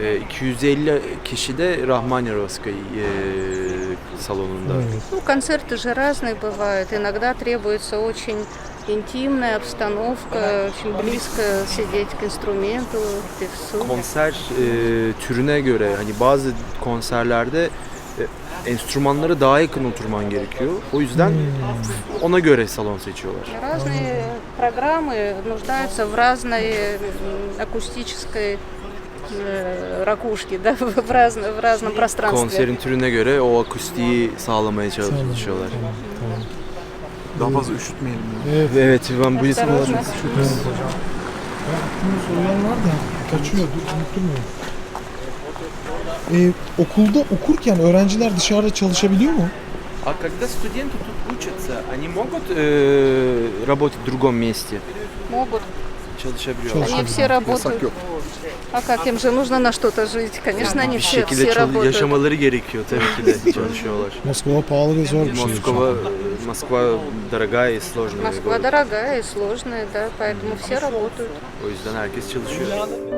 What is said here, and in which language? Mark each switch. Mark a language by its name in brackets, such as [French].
[Turkish] 250 kişi de Rahmanyarovskaya salonunda. [Russian] Ну, концерты же разные бывают. Иногда требуется очень интимная обстановка, очень близко сидеть к инструменту, певцу. [Turkish] Konser türüne göre hani bazı konserlerde enstrümanlara daha yakın oturman gerekiyor. O yüzden ona göre salon seçiyorlar. [Russian] Разные программы нуждаются в разной акустической ракушке, да, в разном пространстве. [Turkish] Konserin türüne göre o akustiği sağlamaya çalışıyorlar. Daha fazla üşütmeyelim. Evet, ben bu yüzden [Russian] Осторожно. [Turkish] Aklımda sorular var da kaçıyor, unutturmuyorum. Okulda okurken öğrenciler dışarıda çalışabiliyor mu? [Russian] А когда студенты тут учатся, они могут работать в другом месте? Могут. [Turkish] Çalışabiliyorlar. [Russian] Они все работают. А как им же нужно на что-то жить? Конечно, они [Turkish] Bir [Russian] все [Turkish] şekilde [Russian] работают. [Turkish] yaşamaları gerekiyor tabii ki de çalışıyorlar. Moskova pahalı ve zor bir şey. [Russian] Moskova dорогая и сложная. Москва дорогая и сложная, да, поэтому все работают. [Turkish] O yüzden herkes çalışıyor.